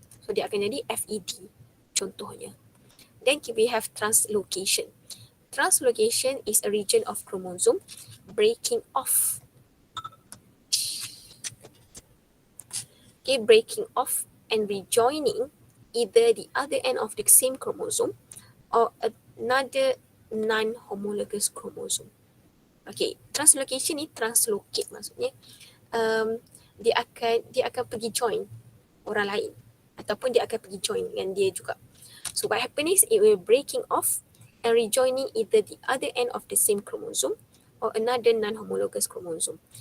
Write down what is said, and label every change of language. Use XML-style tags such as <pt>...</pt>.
<ms>So dia akan jadi FED contohnya.</ms> <en>Then we have translocation. Translocation is a region of chromosome breaking off. Okay, breaking off and rejoining either the other end of the same chromosome or another non-homologous chromosome.</en> <ms>Okay, translocation ni translocate maksudnya dia akan pergi join orang lain ataupun dia akan pergi join dengan dia juga.</ms> <en>So what happen is it will breaking off and rejoining either the other end of the same chromosome or another non-homologous chromosome.</en>